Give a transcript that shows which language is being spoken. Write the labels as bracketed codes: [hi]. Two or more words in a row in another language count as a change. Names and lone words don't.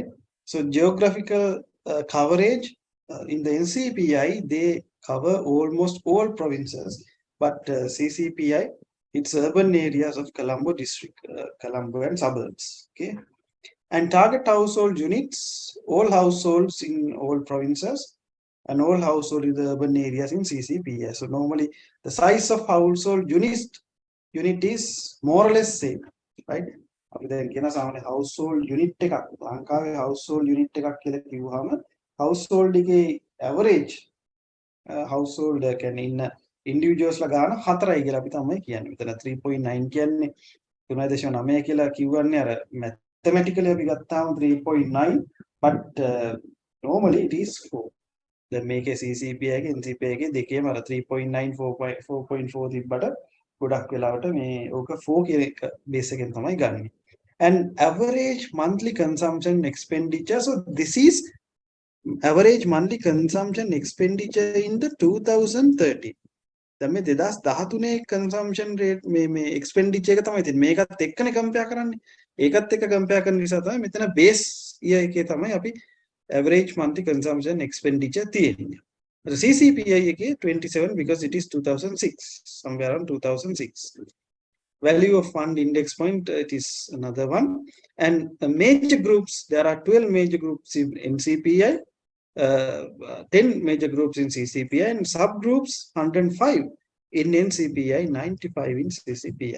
[en] So geographical coverage in the NCPI, they cover almost all provinces, but CCPI, it's urban areas of Colombo district, Colombo and suburbs, okay? And target household units, all households in all provinces and all household in the urban areas in CCPS. So normally the size of household unit is more or less same, right? [si] අපි දැන් කියන සාමාන්‍ය [en] household unit [si] එකක් ලංකාවේ [en] household unit [si] එකක් කියලා කිව්වහම household එකේ [en] average household [si] කියන්නේ ඉන්න individuals ලා ගාන 4යි කියලා අපි තමයි කියන්නේ. මෙතන 3.9 කියන්නේ 3.9 කියලා කිව්වන්නේ අර mathematically අපි ගත්තාම 3.9, [en] but normally it is 4. [si] දැන් මේකේ CCPI එකේ NCPI එකේ දෙකේම අර 3.9 4.4 තිබ්බට ගොඩක් වෙලාවට මේ ඕක 4 කියන එක බේස් එකෙන් තමයි ගන්නෙ. [en] And average monthly consumption expenditure, so this is average monthly consumption expenditure in the 2030. [si] දැන් මේ 2013 [en] consumption rate [si] මේ expenditure එක තමයි තියෙන්නේ. මේකත් එක්කනේ compare කරන්නේ. ඒකත් එක්ක compare කරන නිසා තමයි මෙතන [en] base year [si] එකේ තමයි අපි [en] average monthly consumption expenditure [si] තියෙන්නේ. [en] The CCPI එකේ 27 because it is 2006, somewhere around 2006. Value of fund index point, it is another one. And major groups, there are 12 major groups in NCPI, 10 major groups in CCPI, and subgroups 105 in NCPI, 95 in CCPI.